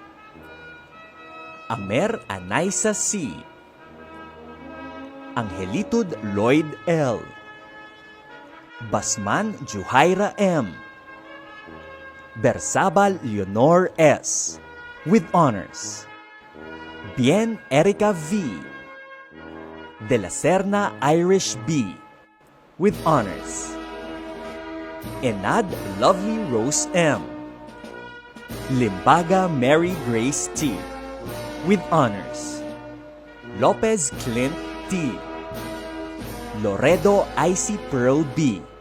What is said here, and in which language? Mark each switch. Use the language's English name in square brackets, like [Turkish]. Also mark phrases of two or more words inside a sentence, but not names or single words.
[English] Amer Anaisa C. Angelitud Lloyd L. Basman Juhaira M. Bersabal Leonor S. with honors. Bien Erica V. De la Serna Irish B. with honors. Enad Lovely Rose M. Limbaga Mary Grace T. with honors. Lopez Clint T. Loredo Icy Pearl B.